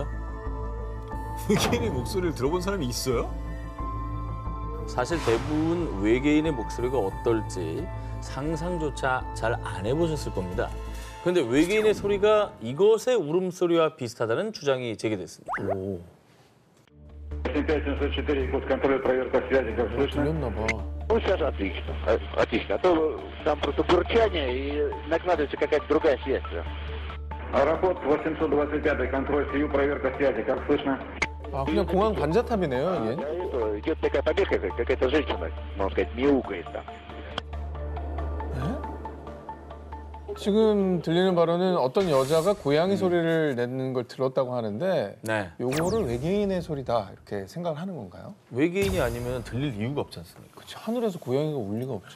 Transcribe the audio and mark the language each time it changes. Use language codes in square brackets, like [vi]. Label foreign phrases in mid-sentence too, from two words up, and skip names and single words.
[ko] 외계인의 목소리를 들어본 사람이 있어요? 사실 대부분 외계인의 목소리가 어떨지 상상조차 잘 안 해보셨을 겁니다. 그런데 외계인의 소리가 이것의 울음소리와 비슷하다는 주장이 제기됐습니다. 오. [ru] 5704, Якутск, контроль, проверка связи, как слышно? [ko] 들렸나 봐. [ru] Ну, сейчас отлично. Отлично. А то там просто бурчание и накладывается какая-то другая связь. Аэропорт 825, контроль, СИЮ, проверка связи, как слышно? [ko] 아, 그냥 공항 관자탑이네요, 이게. [ru] Это идет такая побега, какая-то женщина, можно сказать, мяукает там. [ko] 지금 들리는 바로는 어떤 여자가 고양이 소리를 내는 걸 들었다고 하는데 네. 요거를 외계인의 소리다 이렇게 생각을 하는 건가요? 외계인이 아니면 들릴 이유가 없지 않습니까? 그치, 하늘에서 고양이가 올 리가 없지.